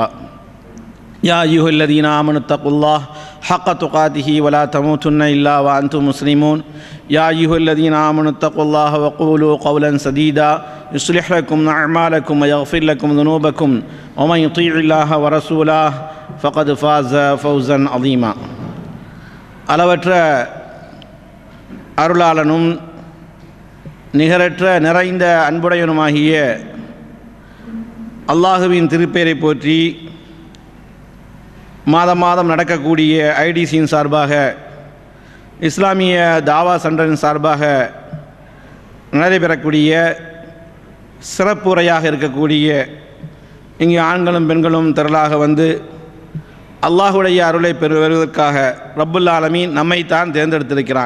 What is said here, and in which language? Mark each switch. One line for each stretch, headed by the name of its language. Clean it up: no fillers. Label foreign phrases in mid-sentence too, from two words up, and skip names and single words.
Arabic: يا أيها الذين آمنوا اتقوا الله حق تقاته ولا تموتن إلا وأنتم مسلمون يا أيها الذين آمنوا اتقوا الله وقولوا قولا سديدا يصلح لكم أعمالكم ويغفر لكم ذنوبكم ومن يطيع الله ورسوله فقد فاز فوزا عظيما
Tamil: அளவற்ற அருளாளனும் நிகரற்ற நிறைந்த அன்புடையனுமாகிய அல்லாஹுவின் திருப்பெயரை போற்றி மாதம் மாதம் நடக்கக்கூடிய ஐடிசியின் சார்பாக இஸ்லாமிய தாவா சென்டரின் சார்பாக நடைபெறக்கூடிய சிறப்பு உரையாக இருக்கக்கூடிய இங்கே ஆண்களும் பெண்களும் திரளாக வந்து அல்லாஹுடைய அருளை பெறுவதற்காக
Arabic: رب العالمين
Tamil: நம்மைத்தான் தேர்ந்தெடுத்திருக்கிறான்.